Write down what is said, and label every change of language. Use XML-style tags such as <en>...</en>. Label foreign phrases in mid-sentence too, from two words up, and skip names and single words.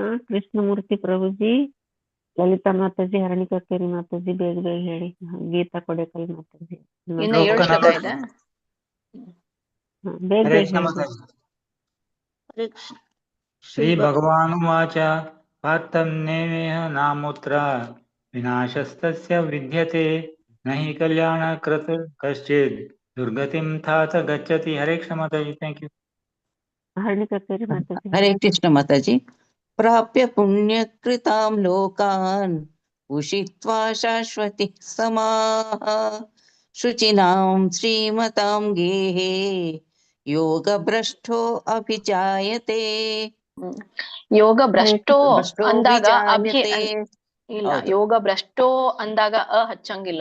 <kn>ಕೃಷ್ಣಮೂರ್ತಿ ಪ್ರಭುಜಿ, ಲಲಿತಾ ಮಾತಾಜಿ, ಹರಣಿಕಾ ಕೇರಿ ಮಾತಾಜಿ ಬೇಗ ಬೇಗ ಹೇಳಿ. ಗೀತಾ ಕೊಡೆಕಲ್ ಮಾತಾಜಿ. ಇನ್ನು 7 ಶ್ಲೋಕ ಇದೆ. ಬೇಗ ಬೇಗ ಹೇಳಿ.</kn> <sa>ಶ್ರೀ ಭಗವಾನುವಾಚ ಪಾರ್ಥಂ ನೇಮೇಹ ನಾಮೂತ್ರ ವಿನಾಶಸ್ತಸ್ಯ ವಿದ್ಯತೆ ನಹಿ ಕಲ್ಯಾಣಕೃತ್ ಕಶ್ಚಿತ್ ದುರ್ಗತಿಂ ಥಾತ ಗಚ್ಚತಿ. ಹರೇ ಕೃಷ್ಣ ಮಾತಾಜಿ.</sa> <en>thank you.</en> <kn>ಹರಣಿಕಾ ಕೇರಿ ಮಾತಾಜಿ.</kn> <sa>ಹರೇ ಕೃಷ್ಣ ಮಾತಾಜಿ. ಪ್ರಾಪ್ಯ ಪುಣ್ಯಕೃತಾಂ ಲೋಕಾನ್ ಉಷಿತ್ವಾ ಶಾಶ್ವತಿ ಸಮಾಃ ಶುಚಿನಾಂ ಶ್ರೀಮತಾಂ ಗೇಹೇ ಯೋಗ ಭ್ರಷ್ಟೋ ಅಭಿಜಾಯತೆ. ಯೋಗ ಭ್ರಷ್ಟೋ</sa> <kn>ಅಂದಾಗ ಇಲ್ಲ,</kn> <sa>ಯೋಗ ಭ್ರಷ್ಟೋ</sa> <kn>ಅಂದಾಗ ಹಚ್ಚಂಗಿಲ್ಲ.</kn>